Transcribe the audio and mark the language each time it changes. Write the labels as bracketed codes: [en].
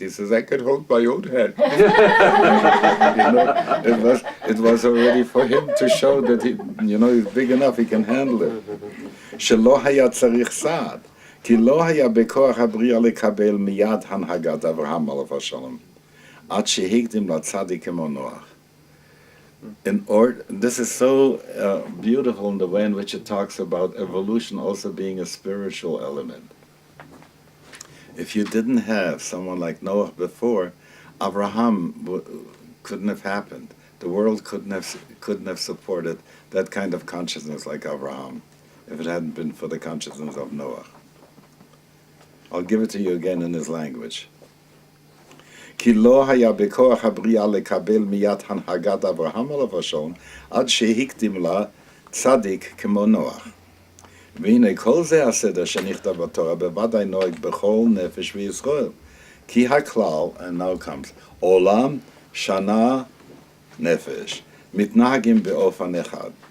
[en] He says, I could hold my own hand. You know, it was already for him to show that he, you know, he's big enough, he can handle it. [he] שלא היה צריך סעד, כי לא היה בכוח הבריאה לקבל מיד הנהגת אברהם עליו השלום, עד שהקדים לצדיק כמו נוח. [en] This is so beautiful in the way in which it talks about evolution also being a spiritual element. If you didn't have someone like Noah before, Abraham couldn't have happened. The world couldn't have supported that kind of consciousness like Abraham if it hadn't been for the consciousness of Noah. I'll give it to you again in his language. [he] כי לא היה בכוח הבריאה לקבל מיד הנהגת אברהם עליו השלום, עד שהקדים לה צדיק כמו נוח. והנה כל זה הסדר שנכתב בתורה, בוודאי נוהג בכל נפש וישראל. כי הכלל, and now comes, עולם, שנה, נפש, מתנהגים באופן אחד.